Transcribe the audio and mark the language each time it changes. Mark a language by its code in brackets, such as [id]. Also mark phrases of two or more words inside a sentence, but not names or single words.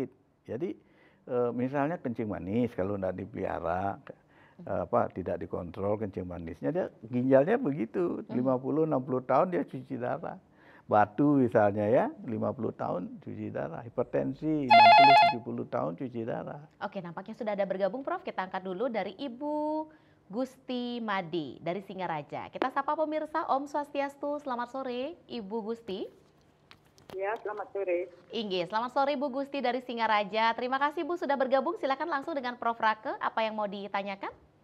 [id] Jadi misalnya kencing manis kalau tidak dipelihara, tidak dikontrol kencing manisnya, dia ginjalnya begitu 50-60 tahun dia cuci darah. Batu misalnya ya 50 tahun cuci darah, hipertensi 60-70 tahun cuci darah. Oke, nampaknya sudah ada bergabung Prof. Kita angkat dulu dari Ibu Gusti Madi dari Singaraja. Kita sapa pemirsa, [ban] Om Swastiastu, [id] selamat sore Ibu Gusti. Ya, selamat sore. Inggih, selamat sore Bu Gusti dari Singaraja. Terima kasih Bu sudah bergabung, silakan langsung dengan Prof. Rake, apa yang mau ditanyakan?